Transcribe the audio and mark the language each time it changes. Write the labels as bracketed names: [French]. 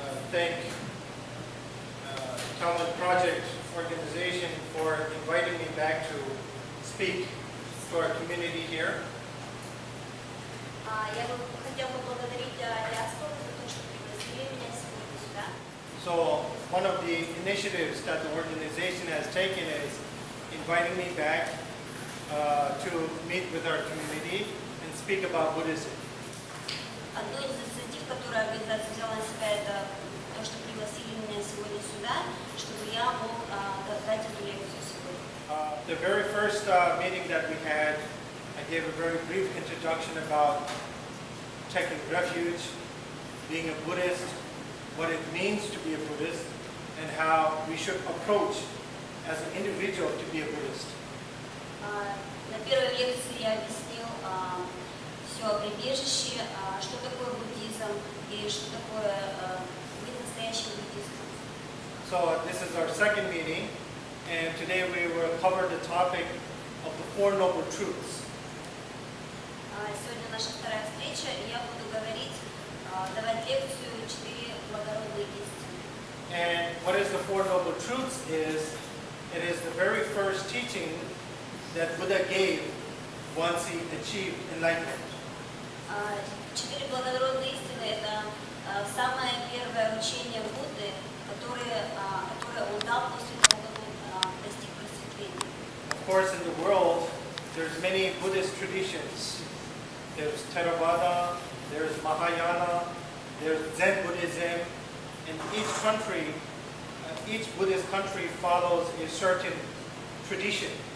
[English] thank Talent Project organization for inviting me back to speak to our community here. [Russian] Я бы хотела поблагодарить диаспору за то, что пригласили меня сегодня сюда. [English] So one of the initiatives that the organization has taken is inviting me back to meet with our community and speak about Buddhism. [Russian] Одной из инициатив, которую организация взяла на себя, это то, что пригласили меня сегодня сюда, чтобы я мог дать эту лекцию сегодня. [English] The very first meeting that we had, I gave a very brief introduction about taking refuge, being a Buddhist, what it means to be a Buddhist, and how we should approach as an individual to be a Buddhist. [Russian] На первой лекции я объяснил все о прибежище, что такое буддизм и что такое быть настоящим буддистом. [English] So this is our second meeting, and today we will cover the topic of the Four Noble Truths. [Russian] Сегодня наша вторая встреча, и я буду давать лекцию «Четыре благородные истины». [English] And what is the Four Noble Truths is, it is the very first teaching that Buddha gave once he achieved enlightenment. [Russian] Четыре благородные истины – это самое первое учение Будды, которое он дал после того, как он достиг просветления. [English] Of course, in the world, there's many Buddhist traditions. There's Theravada, there's Mahayana, there's Zen Buddhism, and each country, each Buddhist country follows a certain tradition.